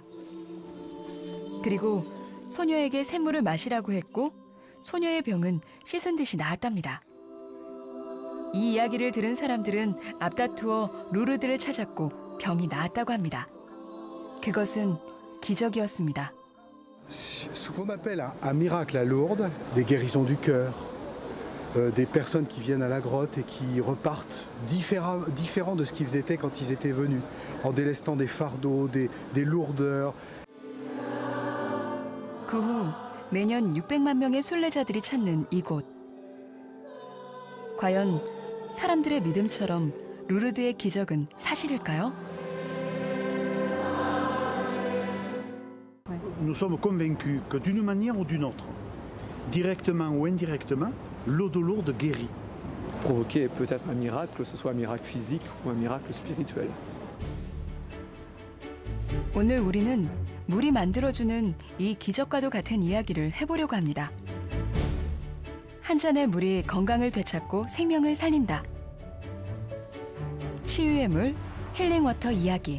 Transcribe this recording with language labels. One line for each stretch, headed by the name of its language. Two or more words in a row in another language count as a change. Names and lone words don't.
Korean: 그리고 소녀에게 샘물을 마시라고 했고 소녀의 병은 씻은 듯이 나았답니다. 이 이야기를 들은 사람들은 앞다투어 루르드를 찾았고 병이 나았다고 합니다. 그것은 기적이었습니다.
French: Ce qu'on appelle un miracle à Lourdes, des guérisons du cœur, des personnes qui viennent à la grotte et qui repartent différents de ce qu'ils étaient quand ils étaient venus, en délestant des fardeaux, des lourdeurs.
Korean: 그 후 매년 600만 명의 순례자들이 찾는 이곳. 과연 사람들의 믿음처럼 루르드의 기적은 사실일까요?
French: Nous sommes convaincus que d'une manière ou d'une autre, directement ou indirectement, l'eau de Lourdes guérit. Provoquer peut-être un miracle, que ce soit un miracle physique ou un miracle spirituel.
Korean: 오늘 우리는 물이 만들어주는 이 기적과도 같은 이야기를 해보려고 합니다. 한 잔의 물이 건강을 되찾고 생명을 살린다. 치유의 물, 힐링워터 이야기.